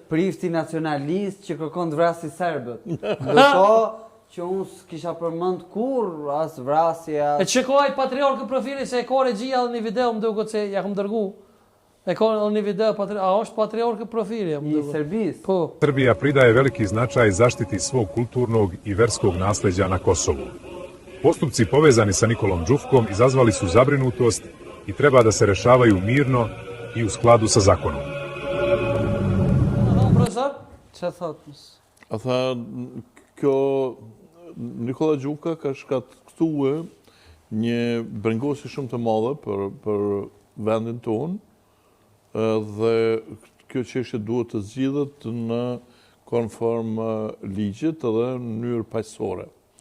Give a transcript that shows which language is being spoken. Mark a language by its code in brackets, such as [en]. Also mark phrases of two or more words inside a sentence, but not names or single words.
[sq] Prifti nacionalist që kërkon të vrasi serbët. Dërko që unë s'kisha përmënd kur as vrasja... E që kohaj patriarkë profili se e ka regjia dhe një video më duket se ja këm dërgu. E ka një video, a është patriarkë profili? I Serbis. Po. [sr] Srbija pridaje veliki značaj zaštiti svog kulturnog i verskog nasleđa na Kosovu. Postupci povezani sa Nikolom Đufkom izazvali su zabrinutost i treba da se rešavaju mirno i u skladu sa zakonom. [sq] Profesor? Që thot? A tha, kjo Nikola Gjufka ka shkaktue një brengosi shumë të madhe për vendin tonë dhe kjo çështje duhet të zgjidhet në konform ligjit edhe në mënyrë paqësore.